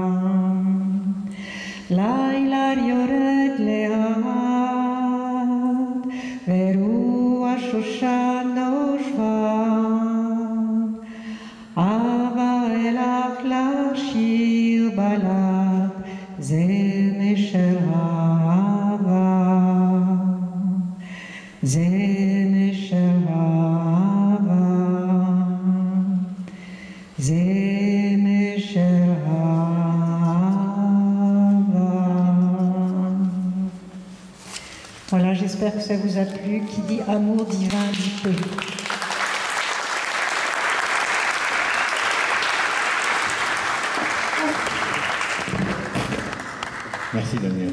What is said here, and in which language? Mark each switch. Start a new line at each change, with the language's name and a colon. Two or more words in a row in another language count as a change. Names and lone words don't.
Hebrew: לילה יורד לאט, ורוח שושנה שבה, אהבה אלך לשיר בלט, זמר של אהבה. זמר של אהבה, זמר של אהבה.
French: Voilà, j'espère que ça vous a plu. Qui dit amour divin dit feu. Merci Daniel.